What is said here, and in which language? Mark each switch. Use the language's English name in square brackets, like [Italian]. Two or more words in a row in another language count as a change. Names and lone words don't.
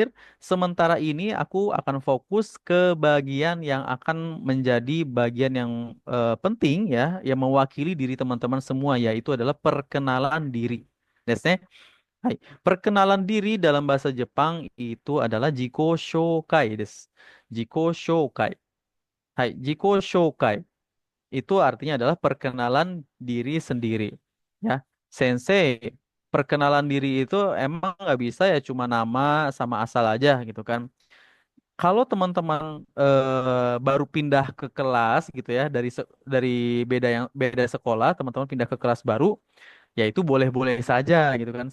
[Indonesian] Sementara ini aku akan fokus ke bagian yang akan menjadi bagian yang penting ya, yang mewakili diri teman-teman semua, yaitu adalah perkenalan diri. [Japanese] ですね、はい. [Indonesian] Perkenalan diri dalam bahasa Jepang itu adalah [Japanese] 自己紹介です. 自己紹介。はい、自己紹介. [Indonesian] Itu artinya adalah perkenalan diri sendiri. Ya, Sensei, perkenalan diri itu emang nggak bisa ya cuma nama sama asal aja gitu kan. Kalau teman-teman baru pindah ke kelas gitu ya dari beda sekolah, teman-teman pindah ke kelas baru, ya itu boleh-boleh saja gitu kan.